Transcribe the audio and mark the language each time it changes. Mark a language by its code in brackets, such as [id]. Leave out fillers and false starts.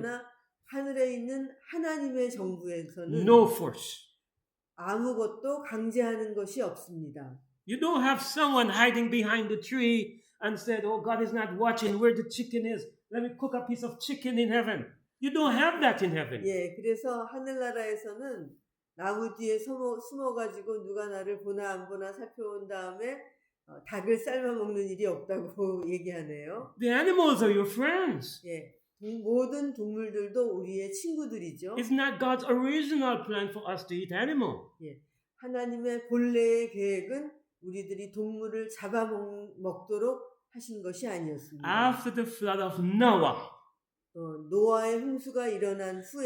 [ko] 그러나 하늘에 있는 하나님의 정부에서는 [en] no force. [ko] 아무것도 강제하는 것이 없습니다. [en] You don't have someone hiding behind the tree and said, "Oh, God is not watching where the chicken is. Let me cook a piece of chicken in heaven." You don't have that in heaven. [ko] 예, 그래서 하늘나라에서는 나무 뒤에 숨어가지고 누가 나를 보나 안 보나 살펴본 다음에 닭을 삶아 먹는 일이 없다고 얘기하네요. [en] The animals are your friends. [ko] 예, 모든 동물들도 우리의 친구들이죠. [en] It's not God's original plan for us to eat animal. [ko] 예, 하나님의 본래의 계획은 우리들이 동물을 잡아먹도록 하신 것이 아니었습니다. [en] After the flood of Noah, [ko] 노아의 홍수가 일어난 후에